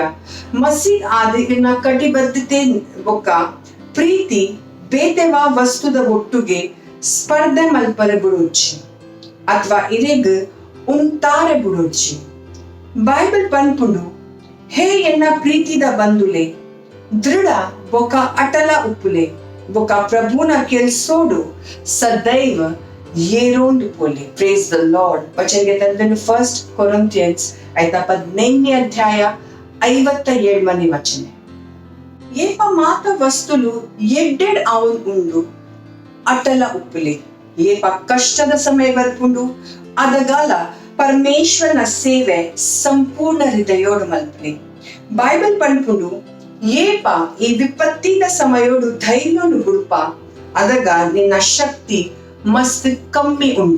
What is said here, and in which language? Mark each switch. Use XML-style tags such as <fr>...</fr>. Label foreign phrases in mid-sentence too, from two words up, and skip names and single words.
<tcy>ಮಸೀದ್ ಆದ ಇರ್ನ ಕಟಿಬದ್ಧತೆ ಬೊಕ್ಕ ಪ್ರೀತಿ ಬೇತೆವ ವಸ್ತುದ ಒಟ್ಟುಗೆ ಸ್ಪರ್ಧೆ ಮಲ್ಪರೆ ಬುಡೋಚಿ ಅಥವಾ ಇರೆಗ್ ಉಂತಾರೆ ಬುಡೋಚಿ. ಬೈಬಲ್ ಪನ್ಪುಡು ಹೇ ಎನ್ನ ಪ್ರೀತಿದ ಬಂದುಲೆ ದೃಢ ಬೊಕ ಅಟಲ ಉಪ್ಪುಲೆ ಬೊಕ ಪ್ರಭುನ ಕೆಲ್ಸೋಡು ಸದೈವ ಏರೋಂದು ಪೋಲೆ.</tcy> <en>Praise the Lord.</en> <tcy>ವಚನಗೆ ತಂದನು 1 Corinthians ಐತ 15ನೇ ಅಧ್ಯಾಯ 57ನೇ ವಚನ. ಏಪ ಮಾತ ವಸ್ತುಲು ಎಡ್ಡೆಡ್ ಅವನ್ ಉಂಡು ಅಟಲ ಉಪ್ಪುಲೆ ಏಪ ಕಷ್ಟದ ಸಮಯ ಬರ್ಪುಂಡು ಅದಗಾಲ ಪರಮೇಶ್ವರನ ಸೇವೆ ಸಂಪೂರ್ಣ ಹೃದಯೋಡು ಮಲ್ಪಲೆ. ಬೈಬಲ್ ಪನ್ಪುಂಡು ಏಪ ಈ ವಿಪತ್ತಿನ ಸಮಯೋಡು ಧೈರ್ಯೋಡು ಗುಡುಪ ಅದಗ ನಿನ್ನ ಶಕ್ತಿ ಮಸ್ತ್ ಕಮ್ಮಿ ಉಂಡು.</tcy>